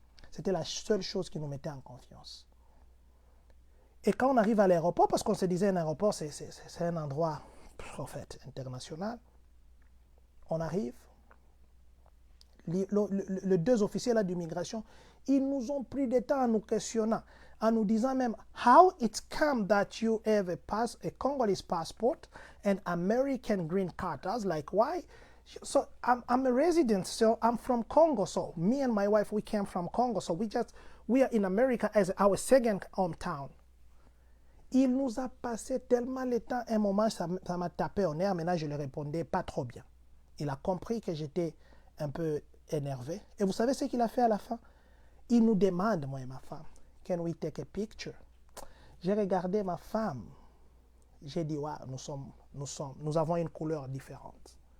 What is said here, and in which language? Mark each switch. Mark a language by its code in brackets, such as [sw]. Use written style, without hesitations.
[fr] C'était la seule chose qui nous mettait en confiance. Et quand on arrive à l'aéroport, parce qu'on se disait un aéroport, c'est un endroit, en fait, international, on arrive, les deux officiers là d'immigration, ils nous ont pris du temps en nous questionnant, en nous disant même, [en] how it come that you have a Congolese passport and American green card? I was like, why? So I'm a resident, so I'm from Congo. So me and my wife, we came from Congo. So we are in America as our second hometown. [fr] Il nous a passé tellement le temps, un moment, ça m'a tapé au nerf. Maintenant, je ne répondais pas trop bien. Il a compris que j'étais un peu énervé. Et vous savez ce qu'il a fait à la fin? Il nous demande, moi et ma femme, [en] can we take a picture? [fr] J'ai regardé ma femme. J'ai dit, ouais, nous avons une couleur différente.